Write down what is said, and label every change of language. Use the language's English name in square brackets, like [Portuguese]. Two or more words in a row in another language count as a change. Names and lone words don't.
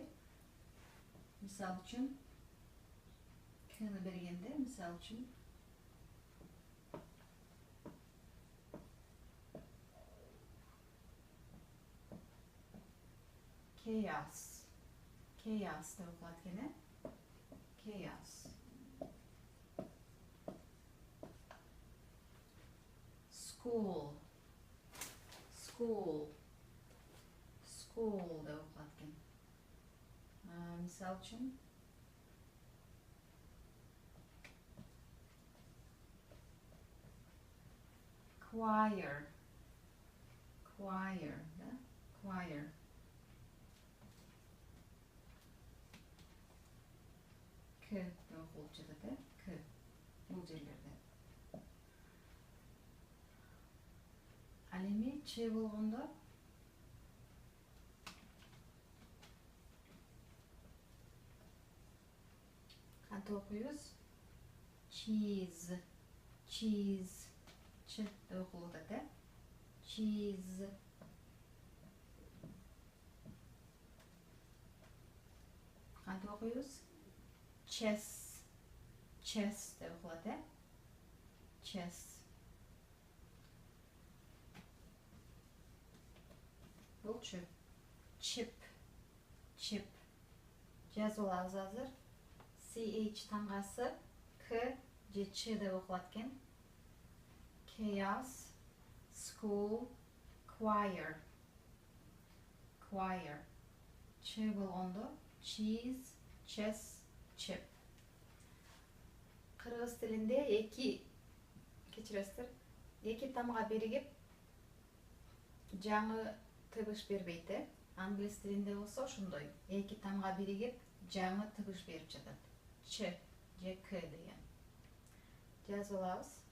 [Kyrgyz] Мисал үчүн Кны бергенде, мисал үчүн chaos. Chaos деп окулат экен. Chaos. School. School. School деп окулат экен. Мисал үчүн choir. Choir, да? Choir. К деп окулуп жатат, К. Бул жерлерде. Ал эми Ч болгондо кантип окуйбуз? [English] Cheese. Cheese. [Kyrgyz] Ч деп окулуп атат, Cheese. Кантип окуйбуз? Chess. Chess деп окулат, Chess. Болчу. [English] Chip. Chip. [Kyrgyz] Жазып алабыз азыр. CH тамгасы К же Ч деп окулат экен. [English] Chaos. School. Choir. Choir. [Kyrgyz] Ч болгондо [English] cheese, chess, chip. [Kyrgyz] Кыргыз тилинде эки тамга биригип жаңы тыбыш бербейт, Англис тилинде болсо ошондой. Эки тамга биригип жаңы тыбыш берип жатат. Ч же К деген. Жазып алабыз.